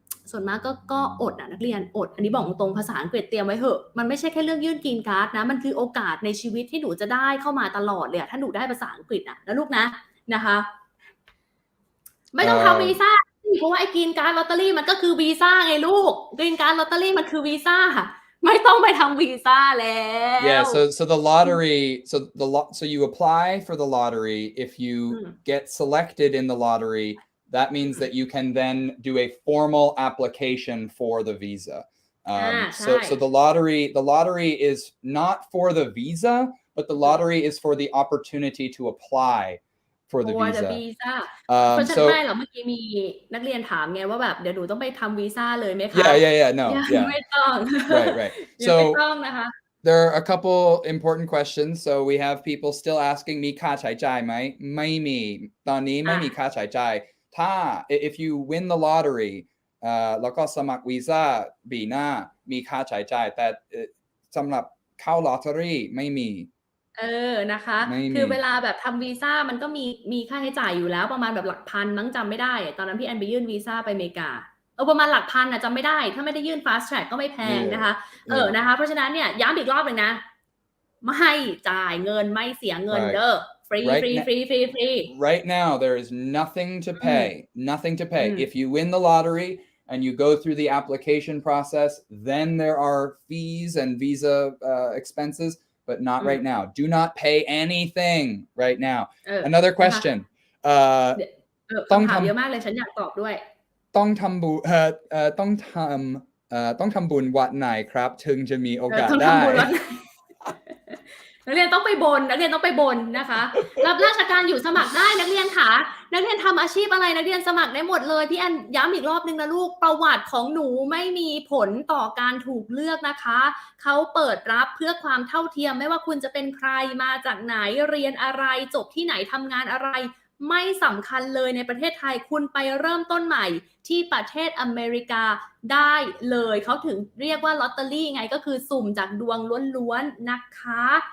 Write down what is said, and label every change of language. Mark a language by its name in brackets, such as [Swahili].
[Thai] ส่วนมากก็อดนักเรียนอดอันนี้บอกตรงภาษาอังกฤษเตรียมไว้เหอะมันไม่ใช่แค่เรื่องยื่นกรีนการ์ดนะมันคือโอกาสในชีวิตที่หนูจะได้เข้ามาตลอดเลยถ้าหนูได้ภาษาอังกฤษนะลูกนะคะไม่ต้องทำวีซ่าเพราะว่าไอ้กรีนการ์ดลอตเตอรี่มันก็คือวีซ่าไงลูกกรีนการ์ดลอตเตอรี่มันคือวีซ่าไม่ต้องไปทำวีซ่าแล้ว [English] Yeah, so the lottery, so you apply for the lottery. If you get selected in the lottery, that means that you can then do a formal application for the visa. So the lottery is not for the visa, but the lottery is for the opportunity to apply for the visa. [Thai] เพราะฉะนั้นไม่หรอกเมื่อกี้มีนักเรียนถามไงว่าแบบเดี๋ยวหนูต้องไปทำวีซ่าเลยไหมคะ [English] Yeah, no, yeah. [Thai] ไม่ต้อง [English] Right. [Thai] ไม่ต้องนะคะ [English] there are a couple important questions. So we have people still asking [Thai] มีค่าใช้จ่ายไหมไม่มีตอนนี้ไม่มีค่าใช้จ่ายถ้า [English] if you win the lottery [Thai] แล้วก็สมัครวีซ่าปีหน้ามีค่าใช้จ่ายแต่สำหรับเข้าลอตเตอรี่ไม่มี นะคะคือเวลาแบบทำวีซ่ามันก็มีค่าใช้จ่ายอยู่แล้วประมาณแบบหลักพันมั้งจำไม่ได้ตอนนั้นพี่แอนไปยื่นวีซ่าไปอเมริกาประมาณหลักพันจำไม่ได้ถ้าไม่ได้ยื่น fast track ก็ไม่แพงนะคะนะคะเพราะฉะนั้นเนี่ยย้ำอีกรอบเลยนะไม่จ่ายเงินไม่เสียเงินเด้อฟรี [English] Right now there is nothing to pay if you win the lottery and you go through the application process then there are fees and visa expenses but not right now. Do not pay anything right now. Another question. [Thai] ต้องถามเยอะมากเลยฉันอยากตอบด้วย ต้องทำบุญวัดไหนครับถึงจะมีโอกาสได้ นักเรียนต้องไปบนนะคะรับราชการอยู่สมัครได้นักเรียนค่ะนักเรียนทำอาชีพอะไรนักเรียนสมัครได้หมดเลยพี่แอนย้ำอีกรอบนึงนะลูกประวัติของหนูไม่มีผลต่อการถูกเลือกนะคะเขาเปิดรับเพื่อความเท่าเทียมไม่ว่าคุณจะเป็นใครมาจากไหนเรียนอะไรจบที่ไหนทำงานอะไรไม่สำคัญเลยในประเทศไทยคุณไปเริ่มต้นใหม่ที่ประเทศอเมริกาได้เลยเขาถึงเรียกว่าลอตเตอรี่ไงก็คือสุ่มจากดวงล้วนๆนะคะ